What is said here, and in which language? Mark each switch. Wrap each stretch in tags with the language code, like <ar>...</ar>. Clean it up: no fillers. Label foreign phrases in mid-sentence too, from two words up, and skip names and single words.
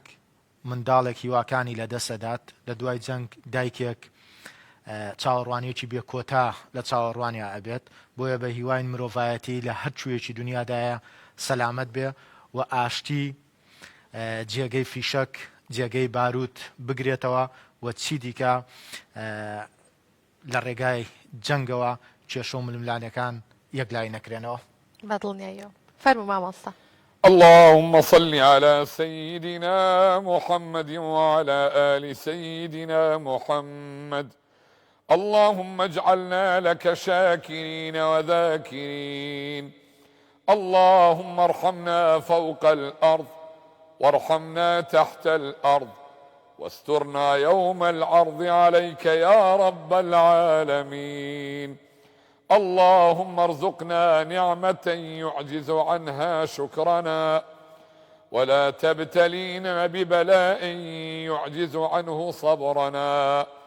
<ckb>منداڵێک هیواکانی لەدەسەدات لە دوای جەنگ دایکێک چاوەڕوانیەکی بێ کۆتا لە چاوەڕوانیا ئەبێت بۆیە بە هیواین مرۆڤایەتی لە هەر کوێکی دنیادایە سەلامەت بێ و ئاشتی جێگەی فیشک جێگەی باروت بگرێتەوە و چی دیکە لە ڕێگای جەنگەوە کێشە و ململانەکان یەکلای نەکرێنەوە بەدڵنیایەوە فەرموو مامۆستا</ckb> <ar>اللهم صل على سيدنا محمد وعلى آل سيدنا محمد اللهم اجعلنا لك شاكرين وذاكرين اللهم ارحمنا فوق الأرض وارحمنا تحت الأرض واسترنا يوم العرض عليك يا رب العالمين اللهم ارزقنا نعمة يعجز عنها شكرنا ولا تبتلينا ببلاء يعجز عنه صبرنا</ar>